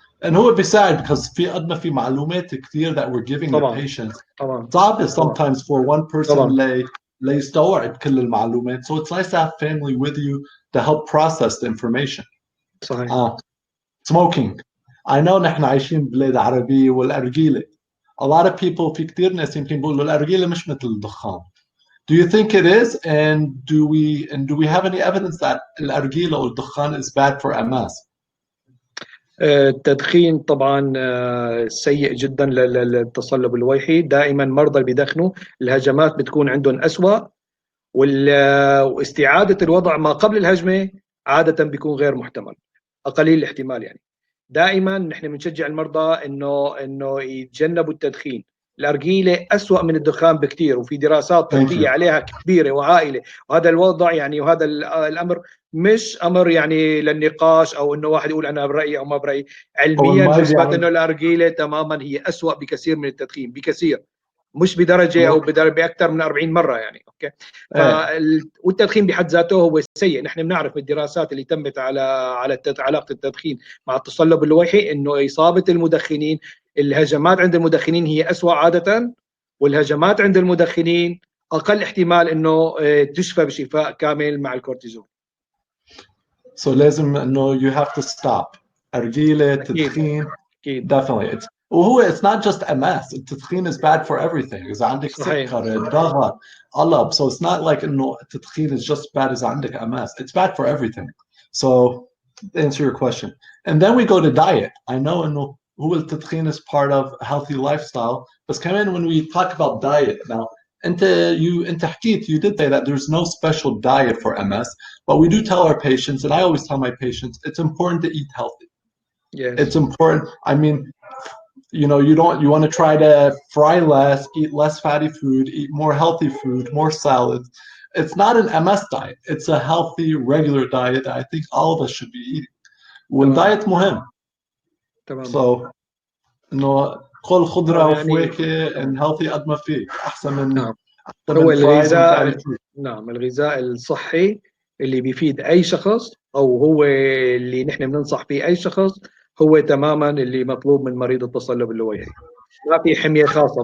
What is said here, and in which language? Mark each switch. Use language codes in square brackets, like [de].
[en] and [ar] هو بيساعد [en] because [ar] في قد ما في معلومات كثير [en] that we're giving the patients. [ar] صعب [en] sometimes for one person [ar] ليستوعب كل المعلومات. [en] So it's nice to have family with you to help process the information. [ar] صحيح. [en] Smoking. I know [ar] نحن عايشين ببلاد عربية والأرجيلة. [en] A lot of people [ar] في كثير ناس يمكن بيقولوا الأرجيلة مش مثل الدخان. [en] Do you think it is? And do we have any evidence that الأرجيلة or الدخان is bad for MS? [ar] التدخين طبعا سيء جدا للتصلب اللويحي. دائما مرضى اللي بيدخنوا الهجمات بتكون عندهم أسوأ، واستعادة الوضع ما قبل الهجمة عادة بيكون غير محتمل، قليل الاحتمال. يعني دائما نحن بنشجع المرضى انه يتجنبوا التدخين. الأرجيلة أسوأ من الدخان بكثير، وفي دراسات طبية عليها كبيرة وعائلة. وهذا الوضع يعني وهذا الأمر مش أمر يعني للنقاش أو إنه واحد يقول أنا برأيي أو ما برأيي. علميا مثبت إنه الأرجيلة تماما هي أسوأ بكثير من التدخين، بكثير، مش بدرجة أو بأكثر من 40 مرة يعني. أوكي. والتدخين بحد ذاته هو سيء. نحن بنعرف من الدراسات اللي تمت على علاقة التدخين مع التصلب اللويحي إنه إصابة المدخنين، الهجمات عند المدخنين هي أسوأ عادة، والهجمات عند المدخنين أقل احتمال إنه تشفى بشفاء كامل مع الكورتيزون. [en] So [ar] لازم إنه [en] you have to stop. [ar] أرجيلة تدخين. [en] Definitely. [ar] وهو [en] it's not just MS. التدخين is bad for everything. [ar] إذا عندك سكر، ضغط، قلب. [en] So it's not like [ar] إنه [en] التدخين is just bad [ar] إذا عندك [en] MS. It's bad for everything. So to answer your question. And then we go to diet. I know [ar] إنه هو [en] التدخين is part of a healthy lifestyle. [ar] بس كمان [en] when we talk about diet now, [ar] أنت حكيت, [en] you did say that there's no special diet for MS, but we do tell our patients, and I always tell my patients, it's important to eat healthy. Yes. It's important. I mean, you know, you want to try to fry less, eat less fatty food, eat more healthy food, more salads. It's not an MS diet. It's a healthy, regular diet that I think all of us should be eating. [ar] والدايت مهم. [en] So, [ar] إنه كل خضرة وفواكه [en] and healthy [ar] قد ما فيه أحسن من هو الغذاء. نعم، الغذاء الصحي اللي بيفيد أي شخص، أو هو اللي نحن بننصح فيه أي شخص، هو تماما اللي مطلوب من مريض التصلب اللويحي. ما في حمية خاصة.